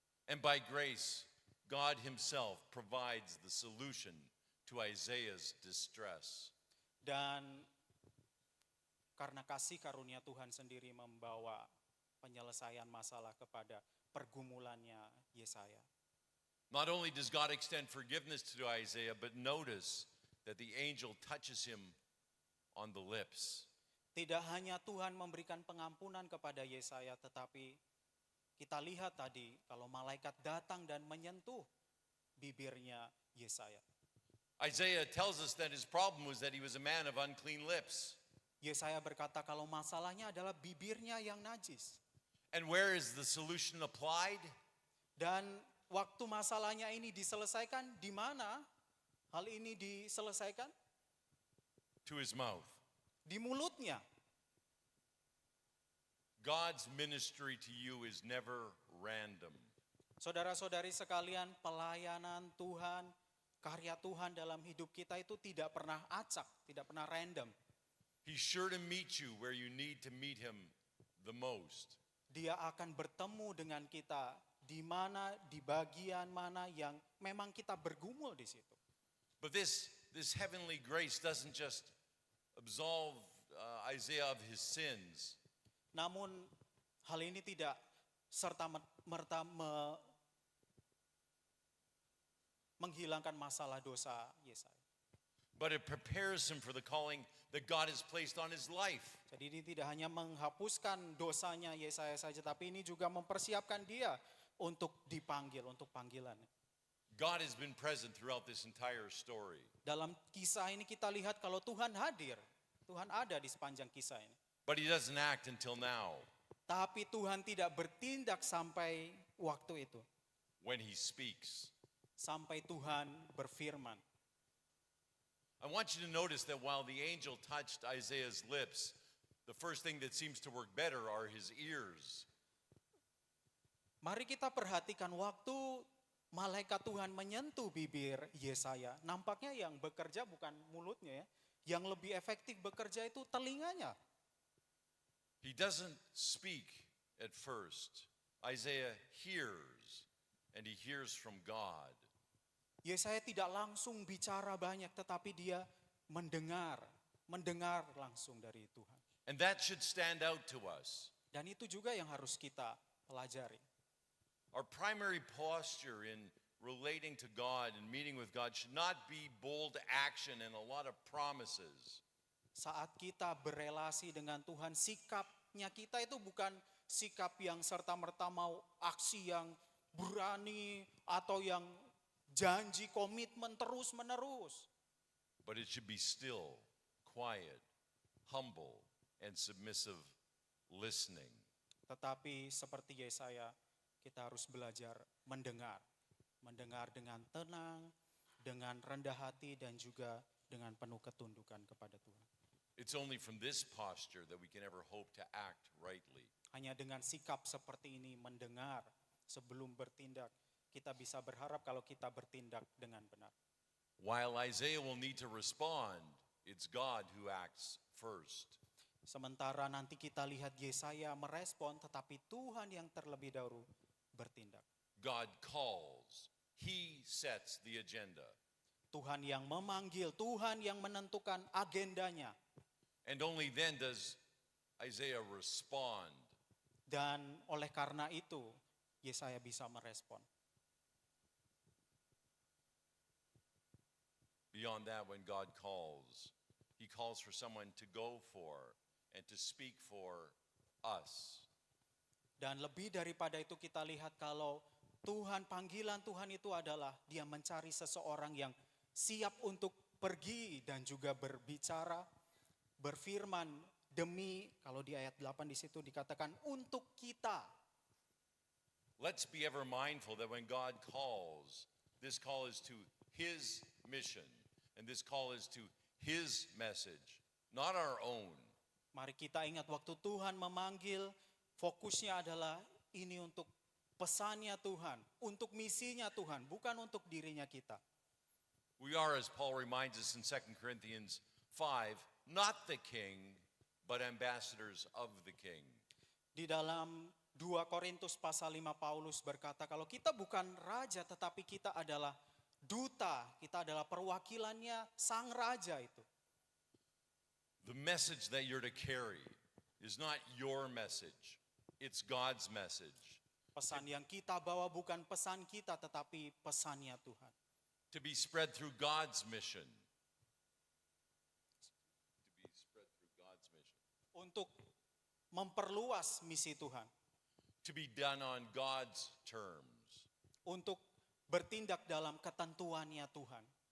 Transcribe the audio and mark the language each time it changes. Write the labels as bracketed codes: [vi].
[en] And by grace, God himself provides the solution to Isaiah's distress. [id] Dan karena kasih karunia Tuhan sendiri membawa penyelesaian masalah kepada pergumulannya Yesaya. [en] Not only does God extend forgiveness to Isaiah, but notice that the angel touches him on the lips. [id] Tidak hanya Tuhan memberikan pengampunan kepada Yesaya, tetapi kita lihat tadi kalau malaikat datang dan menyentuh bibirnya Yesaya. [en] Isaiah tells us that his problem was that he was a man of unclean lips. [id] Yesaya berkata kalau masalahnya adalah bibirnya yang najis. [en] And where is the solution applied? [id] Dan waktu masalahnya ini diselesaikan, di mana hal ini diselesaikan? [en] To his mouth. [id] Di mulutnya. [en] God's ministry to you is never random. [id] Saudara-saudari sekalian, pelayanan Tuhan, karya Tuhan dalam hidup kita itu tidak pernah acak, tidak pernah random. [en] He's sure to meet you where you need to meet him the most. [id] Dia akan bertemu dengan kita di mana, di bagian mana yang memang kita bergumul di situ. [en] But this heavenly grace doesn't just absolve Isaiah of his sins. [id] Namun hal ini tidak serta-merta menghilangkan masalah dosa Yesaya. [en] But it prepares him for the calling that God has placed on his life. [id] Jadi ini tidak hanya menghapuskan dosanya Yesaya saja, tapi ini juga mempersiapkan dia untuk dipanggil, untuk panggilan. [en] God has been present throughout this entire story. [id] Dalam kisah ini kita lihat kalau Tuhan hadir, Tuhan ada di sepanjang kisah ini. [en] But he doesn't act until now [id] Tapi Tuhan tidak bertindak sampai waktu itu, [en] when he speaks. [id] sampai Tuhan berfirman. [en] I want you to notice that while the angel touched Isaiah's lips, the first thing that seems to work better are his ears. [id] Mari kita perhatikan waktu malaikat Tuhan menyentuh bibir Yesaya, nampaknya yang bekerja bukan mulutnya ya, yang lebih efektif bekerja itu telinganya. [en] He doesn't speak at first. Isaiah hears, and he hears from God. [id] Yesaya tidak langsung bicara banyak, tetapi dia mendengar langsung dari Tuhan. [en] And that should stand out to us. [id] Dan itu juga yang harus kita pelajari. [en] Our primary posture in relating to God and meeting with God should not be bold action and a lot of promises. [id] Saat kita berelasi dengan Tuhan, sikapnya kita itu bukan sikap yang serta-merta mau aksi yang berani atau yang janji komitmen terus-menerus. [en] But it should be still, quiet, humble, and submissive listening. [id] Tetapi seperti Yesaya, kita harus belajar mendengar. Mendengar dengan tenang, dengan rendah hati, dan juga dengan penuh ketundukan kepada Tuhan. [en] It's only from this posture that we can ever hope to act rightly. [id] Hanya dengan sikap seperti ini, mendengar sebelum bertindak, kita bisa berharap kalau kita bertindak dengan benar. [en] While Isaiah will need to respond, it's God who acts first. [id] Sementara nanti kita lihat Yesaya merespon, tetapi Tuhan yang terlebih dahulu bertindak. [en] God calls. He sets the agenda. [id] Tuhan yang memanggil, Tuhan yang menentukan agendanya. [en] And only then does Isaiah respond. [id] Dan oleh karena itu, Yesaya bisa merespon. [en] Beyond that, when God calls, he calls for someone to go for and to speak for us. [id] Dan lebih daripada itu kita lihat kalau panggilan Tuhan itu adalah dia mencari seseorang yang siap untuk pergi dan juga berbicara, berfirman demi, kalau di ayat 8 di situ dikatakan untuk kita. [en] Let's be ever mindful that when God calls, this call is to his mission, and this call is to his message, not our own. [id] Mari kita ingat waktu Tuhan memanggil, fokusnya adalah ini untuk pesannya Tuhan, untuk misinya Tuhan, bukan untuk dirinya kita. [en] We are, as Paul reminds us in 2 Corinthians 5, not the king, but ambassadors of the king. [id] Di dalam 2 Korintus pasal 5 Paulus berkata kalau kita bukan raja tetapi kita adalah duta, kita adalah perwakilannya sang raja itu. [en] The message that you're to carry is not your message, it's God's message. [id] Pesan yang kita bawa bukan pesan kita tetapi pesannya Tuhan. [en] To be spread through God's mission. To be spread through God's mission. [id] Untuk memperluas misi Tuhan. [en] To be done on God's terms. [id] Untuk bertindak dalam ketentuannya Tuhan.